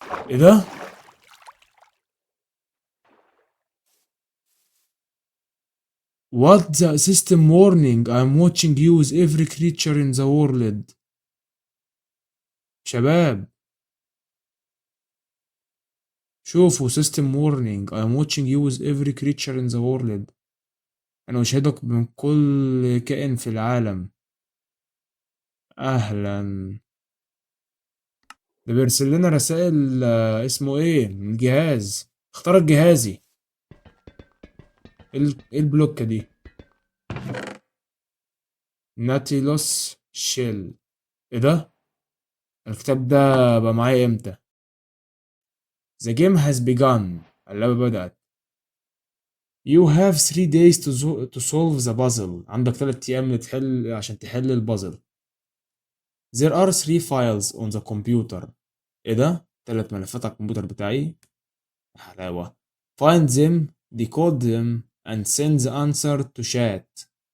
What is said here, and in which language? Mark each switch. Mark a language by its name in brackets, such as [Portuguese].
[Arabic] ايه ده؟ [English] What the system warning I'm watching you with every creature in the world. [Arabic] شباب شوفوا [English] system warning I'm watching you with every creature in the world. [Arabic] انا اشهدك من كل كائن في العالم. اهلا. ده بيرسل لنا رسائل، اسمه ايه الجهاز، اخترق جهازي. إيه البلوكة دي؟ ناتيلوس شيل. ايه ده؟ الكتاب ده بقى معايا امتى؟ [English] The game has begun. [Arabic] اللعبة بدأت. [English] You have 3 days to solve the puzzle. [Arabic] عندك 3 أيام عشان تحل البازل. [English] There are 3 files on the computer. [Arabic] ايه ده؟ 3 ملفات على الكمبيوتر بتاعي. حلاوة. [English] Find them, decode them, and send the answer to chat.